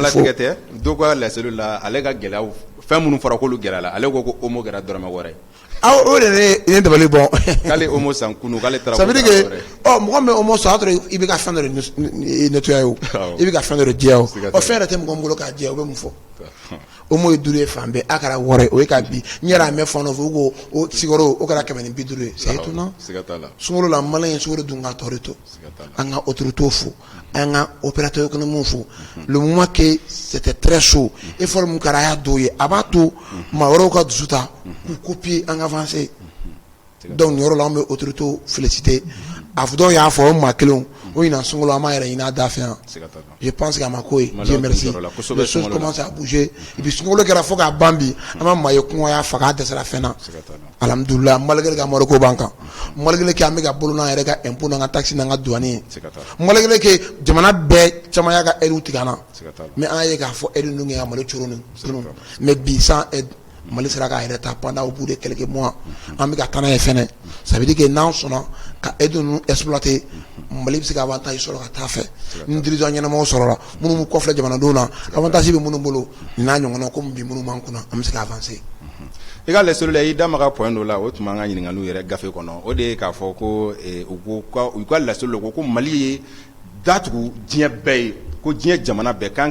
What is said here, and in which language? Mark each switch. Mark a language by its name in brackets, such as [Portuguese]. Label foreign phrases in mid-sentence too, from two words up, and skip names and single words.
[Bambara] fo tɛ dɔw ka laseliw la ale ka gɛlɛyaw fɛn minnu fɔra k'olu gɛlɛyala ale ko homo kɛra dɔrɔmɛ wɔɔrɔ ye o de ye dabali bɔ k'ale homo san kunu k'ale taara [French] ça veut dire que [Bambara] mɔgɔ min homo san i bɛ ka fɛn dɔ de nettoyer o i bɛ ka fɛn dɔ de jɛ o fɛn yɛrɛ tɛ mɔgɔ min bolo k'a jɛ o bɛ mun fɔ homo ye 5 ye fan bɛɛ a kɛra 6 ye o ye ka bi n yɛrɛ a mɛn fan dɔ fɛ u ko o sigaro o kɛra 150 ye [French] c'est étonnant [Bambara] sunkalo la maliyɛn ye sunkalo dun ka tɔ de to an ka autorités fo an ka [French] opérateurs économiques [Bambara] fo [French] le moment que c'était très chaud [Bambara] effort mun kɛra a y'a dɔw ye a b'a to maa wɛrɛw ka dusu ta k'u copier an avancer donc nin yɔrɔ la an bɛ autorités féliciter a fɔ dɔw y'a fɔ o maa kelenw o ɲinan sunkalo an b'a yɛrɛ ɲini a da fɛ yan [French] je pense que [Bambara] a ma ko ye [French] Dieu merci les choses commencent à bouger et puis [Bambara] sunkalo kɛra fo k'a ban bi an ma maa ye kɔngɔ y'a faga a dɛsɛra fɛn na alhamdulillah [French] malgré que [Bambara] Amadu ko b'an kan [French] malgré que [Bambara] an bɛ ka bolo n'an yɛrɛ ka impôt n'an ka taxe n'an ka douane ye [French] malgré que [Bambara] jamana bɛɛ caman y'a ka aides tigɛ an na mais an ye k'a fɔ aide ninnu kɛ ka Mali coro ninnu mais bi [French] sans aide [Bambara] Mali sera k'a yɛrɛ ta [French] pendant au bout de quelques mois [Bambara] an bɛ ka taa n'a ye fɛnɛ [French] ça veut dire que [Bambara] n'an sɔnna ka aide ninnu exploiter Mali bɛ se ka avantage sɔrɔ ka taa fɛ ni dirigeant ɲɛnamaw sɔrɔla minnu b'u kɔfilɛ jamanadenw na avantage bɛ minnu bolo nin n'a ɲɔgɔnna komi bi minnu b'an kunna an bɛ se ka avancer. I ka laseli la i da maga point dɔ la o tuma an ka ɲininkaliw yɛrɛ gafe kɔnɔ o de ye k'a fɔ ko u ka laseli la ko Mali ye datugu diɲɛ bɛɛ ye ko diɲɛ jamana bɛɛ k'an